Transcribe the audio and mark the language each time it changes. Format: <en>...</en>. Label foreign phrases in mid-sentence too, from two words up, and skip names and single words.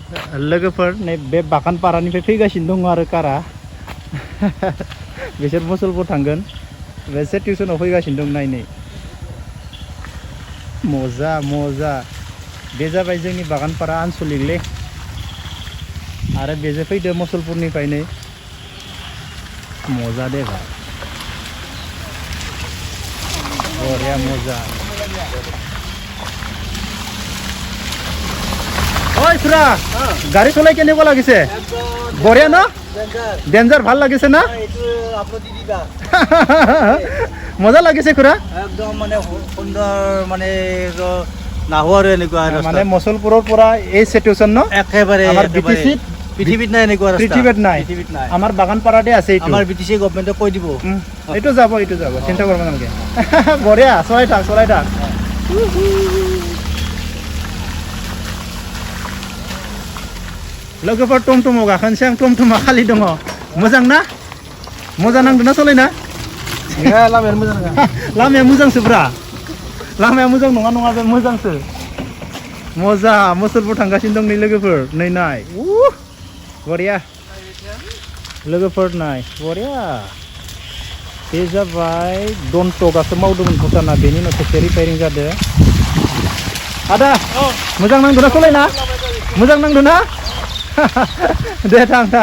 <brx>लोगोफोर नै बे बागानपारानिफ्राय फैगासिनो दङ आरो कारा बिसोर मुसलपुर थांगोन बे टिउसनाव फैगासिनो दं नायनै मजा मजा बे जाबाय जोंनि बागानपारा आनसलिकलै आरो बेजों फैदो मुसलपुरनिफ्राय नै मजा दे</brx> <as>ভাই বঢ়িয়া মজা অ’ খুৰা গাড়ী চলাই केनेকুৱা লাগিছে বঢ়িয়া ন ডেঞ্জাৰ ভাল লাগিছে না মজা লাগিছে খুৰা একদম মানে সুন্দৰ মানে নাহো আৰু এনেকুৱা মানে মুছলপুৰৰ পৰা এই সিচুৱেচন ন একেবাৰে আমাৰ বিটিসি পৃথিৱীত নাই এনেকুৱা ৰাস্তা পৃথিৱীত নাই আমাৰ বাগানপাৰাতে আছে এইটো আমাৰ বিটিসি গভৰ্ণমেণ্টে কৈ দিব এইটো যাব চিন্তা কৰিব নালাগে বঢ়িয়া চলাই থাক</as> <brx>लोगोफोर टमटमाव गाखोनोसै आं टमटमा खालि दङ मोजां ना मोजां नांदोंना सलायना लामाया मोजांसो ब्रा लामाया मोजां नङा बे मोजांसो मजा मुसलपुर थांगासिनो दं नै लोगोफोर नै नाय बरिया लोगोफोर नाय बरिया बे जाबाय दन्टगासो मावदोंमोन भुटाना बेनि उनाव खेबसे रिपेयारिं जादों आदा मोजां नांदोंना सलायना मोजां नांदोंना दे थां</brx>